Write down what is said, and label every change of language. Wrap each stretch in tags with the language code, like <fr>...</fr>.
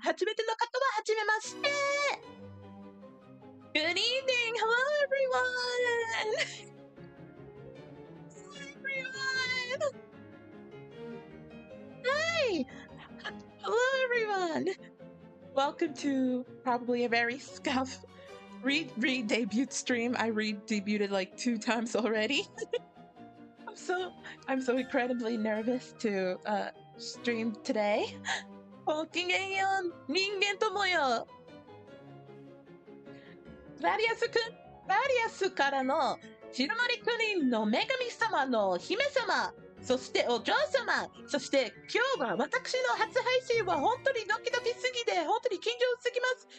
<ja>初めての方は初めまして。</ja> <en>Good evening, hello everyone. Hi. Hello everyone. Welcome to probably a very scuff re-debut stream. I re-debuted like 2 times already. I'm so incredibly nervous to stream today.</en> <ja>ごきげんよう、人間ともよ。クラリアスからのシノモリ国の女神様の姫様、そしてお嬢様、そして今日は私の初配信は本当にドキドキすぎて本当に緊張すぎます。</ja>